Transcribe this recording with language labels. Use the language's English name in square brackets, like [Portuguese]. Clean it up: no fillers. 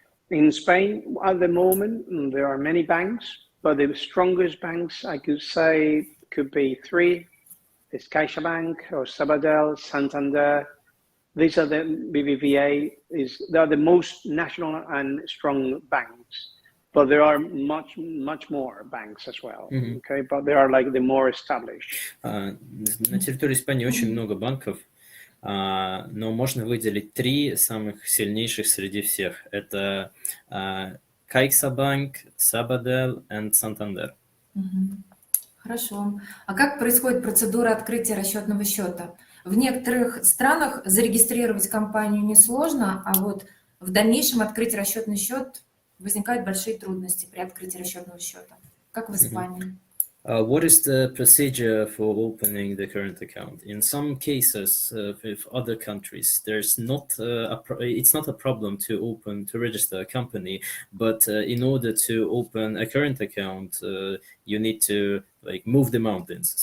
[English] In Spain, at the moment, there are many banks, but the strongest banks, I could say, could be three. It's CaixaBank or Sabadell, Santander. These are the BBVA. They are the most national and strong banks. But there are much more banks as well, okay? But they are like the more established. [Russian] На территории Испании очень много банков, но можно выделить три самых сильнейших среди всех. Это CaixaBank, Sabadell и Santander. Хорошо. А как происходит процедура открытия расчетного счета? В некоторых странах зарегистрировать компанию несложно, а вот в дальнейшем открыть расчетный счет возникают большие трудности при открытии расчетного счета. Как в Испании? [English] What is the procedure for opening the current account? In some cases, with other countries, it's not a problem to register a company, but in order to open a current account, you need to move the mountains.